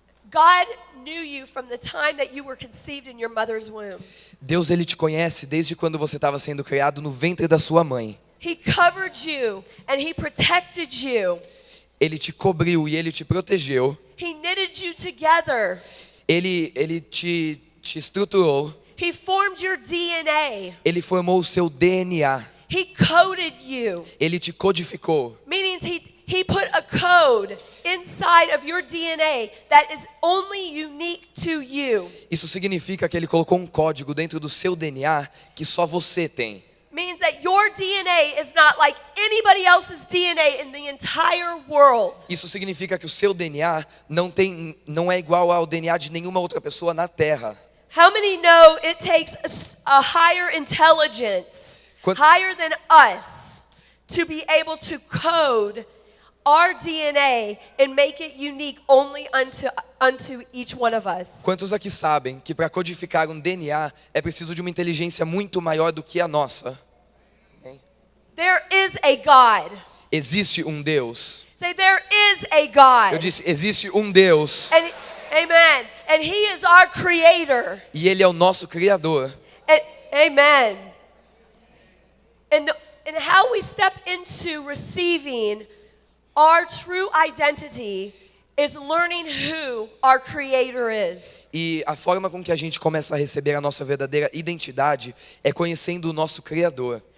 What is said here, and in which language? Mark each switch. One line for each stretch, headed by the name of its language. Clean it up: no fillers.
English: God knew you from the time that you were conceived in your mother's womb.
Portuguese: Deus ele te conhece desde quando você estava sendo criado no ventre da sua mãe.
English: He covered you and he protected you.
Portuguese: Ele te cobriu e ele te protegeu.
English: He knitted you together.
Portuguese: Ele te estruturou.
English: He formed your DNA.
Portuguese: Ele formou o seu DNA.
English: He coded you.
Portuguese: Ele te codificou.
English: Meaning he put a code inside of your DNA that is only unique to you.
Portuguese: Isso significa que ele colocou um código dentro do seu DNA que só você tem.
English: Means that your DNA is not like anybody else's DNA in the entire world.
Portuguese: Isso significa que o seu DNA não é igual ao DNA de nenhuma outra pessoa na Terra.
English: How many know it takes a higher intelligence, higher than us, to be able to code our DNA and make it unique only unto each one of us?
Portuguese: Quantos aqui sabem que para codificar um DNA é preciso de uma inteligência muito maior do que a nossa?
English: There is a God.
Portuguese: Existe um Deus.
English: Say, there is a God.
Portuguese: Eu disse, existe um Deus.
English: Amen. And he is our creator.
Portuguese: E ele é o nosso criador.
English: Amen. And how we step into receiving our true identity is learning who our Creator is.
Portuguese: E a forma com que a gente começa a receber a nossa verdadeira identidade é conhecendo o nosso Criador.